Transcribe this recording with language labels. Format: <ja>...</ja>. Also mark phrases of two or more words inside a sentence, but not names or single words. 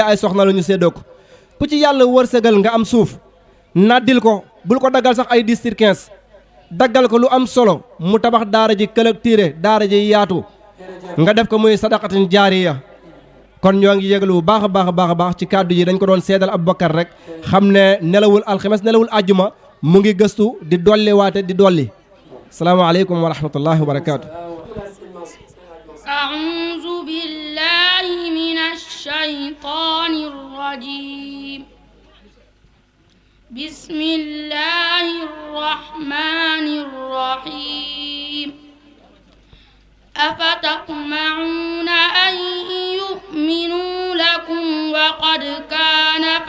<wo>ay soxna la ñu séddoo ko ku ci yàlla wërsëgal nga am suuf naddil ko bul ko daggal sax ay 10/15 daggal ko lu am solo mu tabax daara ji collecté daara ji yaatu nga def ko muy</wo> <ar>صدقة جارية</ar> <wo>kon ñoo ngi yëgalu bu baax a baax a baax a baax ci kàddu yi dañ ko doon seedal Aboubacar rek xam ne nelawul alxames nelawul àjjuma mu ngi gëstu di dolli waate di dolli</wo> <ar>السلام عليكم ورحمة الله وبركاته. أعوذ بالله من الشيطان الرجيم بسم الله الرحمن الرحيم أفتطمعون أن يؤمنوا لكم وقد كان</ar>